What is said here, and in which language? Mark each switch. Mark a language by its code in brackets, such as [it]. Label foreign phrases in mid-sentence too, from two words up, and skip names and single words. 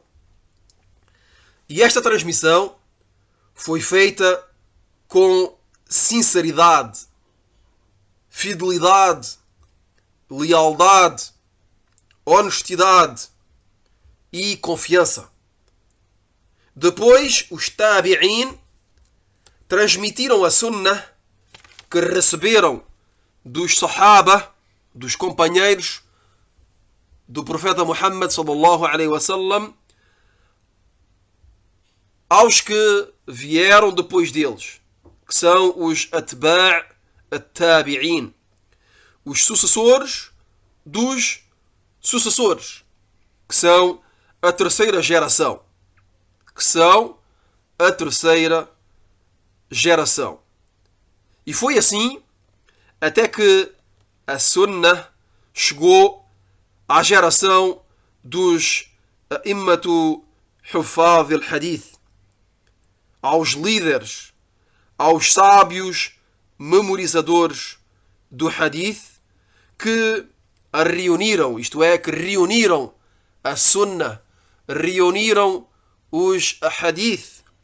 [pt] E esta transmissão foi feita com sinceridade, fidelidade, lealdade, honestidade e confiança. Depois, os tabi'in transmitiram a sunnah que receberam dos sahaba, dos companheiros do profeta Muhammad [ar] صلى الله عليه وسلم, [pt] aos que vieram depois deles, que são os [ar] أتباع التابعين, [pt] os sucessores dos sucessores, que são a terceira geração, E foi assim até que a Sunnah chegou à geração dos [ar] أئمة حفاظ الحديث, [pt] aos líderes, aos sábios memorizadores do Hadith que a reuniram, isto é, que reuniram a Sunnah, reuniram os Hadith,